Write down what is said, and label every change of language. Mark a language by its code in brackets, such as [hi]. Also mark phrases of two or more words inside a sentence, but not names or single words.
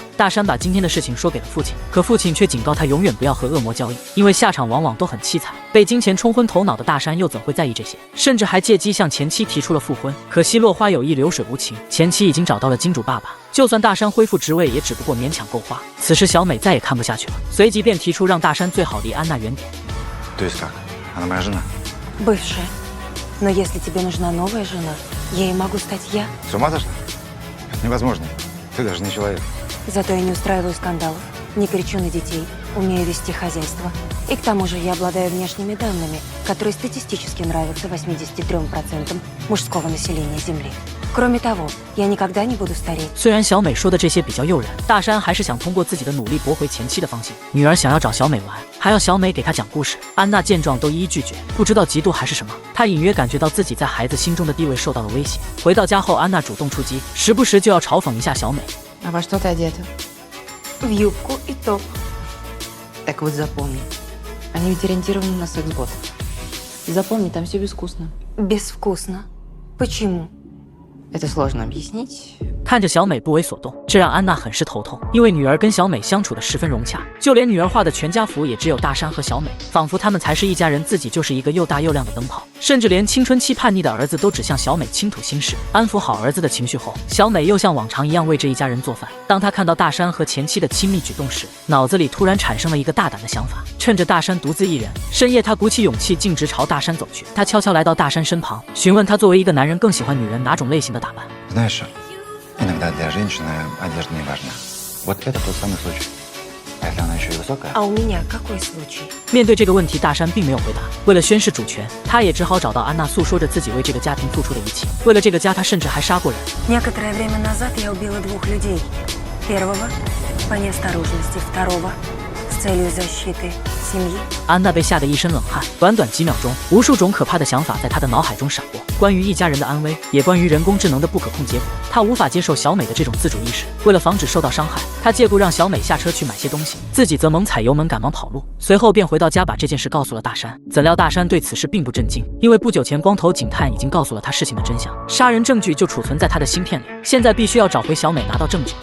[zh] 大山把今天的事情说给了父亲，可父亲却警告他永远不要和恶魔交易，因为下场往往都很凄惨。被金钱冲昏头脑的大山又怎会在意这些，甚至还借机向前妻提出了复婚。可惜落花有意，流水无情，前妻已经找到了金主爸爸，就算大山恢复职位，也只不过勉强够花。此时小美再也看不下去了，随即便提出让大山最好离安娜远点。 [ru] То есть как? Она моя жена? Бывшая. Но если тебе нужна новая жена, ей могу стать я. С ума сошла? Это невозможно. Ты даже не человек. Зато я не устраиваю скандалов, не кричу на детей, умею вести хозяйство. И к тому же я обладаю внешними данными, которые статистически нравятся 83% мужского населения Земли. Кроме того, я никогда не буду стареть. [zh] 虽然小美说的这些比较诱人，大山还是想通过自己的努力驳回前妻的芳心。女儿想要找小美玩，还要小美给她讲故事。安娜见状都一一拒绝，不知道嫉妒还是什么。她隐约感觉到自己在孩子心中的地位受到了威胁。回到家后，安娜主动出击，时不时就要嘲讽一下小美。 [ru] А во что ты одета? В юбку и топ. Так вот запомни. Они ведь ориентированы на секс-ботов. Запомни, там все безвкусно. Безвкусно. Почему? Это сложно объяснить. [zh] 看着小美不为所动，这让安娜很是头痛，因为女儿跟小美相处的十分融洽，就连女儿画的全家福也只有大山和小美，仿佛他们才是一家人，自己就是一个又大又亮的灯泡，甚至连青春期叛逆的儿子都只向小美倾吐心事。安抚好儿子的情绪后，小美又像往常一样为这一家人做饭。当她看到大山和前妻的亲密举动时，脑子里突然产生了一个大胆的想法，趁着大山独自一人，深夜她鼓起勇气径直朝大山走去。她悄悄来到大山身旁，询问他作为一个男人更喜欢女人哪种类型的打扮。 [ru] Знаешь, иногда для женщины одежда не важна. Вот это тот самый случай. А если она еще и высокая? А у меня какой случай? [zh] 面对这个问题，大山并没有回答。为了宣示主权，他也只好找到安娜，诉说着自己为这个家庭付出的一切。为了这个家，他甚至还杀过人。 [ru] Некоторое время назад я убила 2 людей. Первого по неосторожности, второго с целью защиты семьи. [zh] 安娜被吓得一身冷汗，短短几秒钟，无数种可怕的想法在她的脑海中闪过，关于一家人的安危，也关于人工智能的不可控结果。她无法接受小美的这种自主意识，为了防止受到伤害，她借故让小美下车去买些东西，自己则猛踩油门赶忙跑路。随后便回到家把这件事告诉了大山。怎料大山对此事并不震惊，因为不久前光头警探已经告诉了他事情的真相，杀人证据就储存在他的芯片里，现在必须要找回小美，拿到证据。